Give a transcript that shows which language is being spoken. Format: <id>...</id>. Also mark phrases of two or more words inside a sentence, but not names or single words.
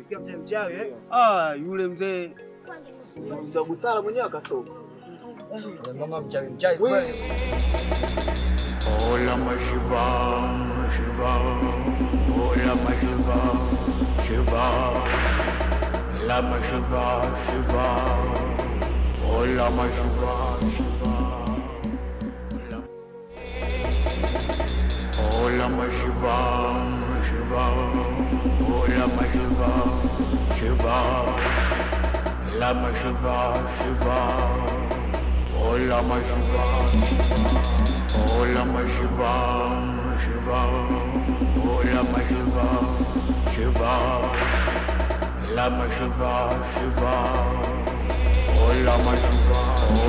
<sw>Sio mzee mchawi Yule mzee mzee busara mwenyewe akasoma. Mama mchawi kweli. Ola mashiva, ola mashiva, la mashiva, ola mashiva, Ola mashiva, Shiva, oh Lama Shiva, Shiva, Lama Shiva, Shiva, oh Lama Shiva, oh Lama Shiva, Shiva, oh Lama Shiva, Shiva, Lama Shiva, Shiva, oh Lama Shiva, oh</sw>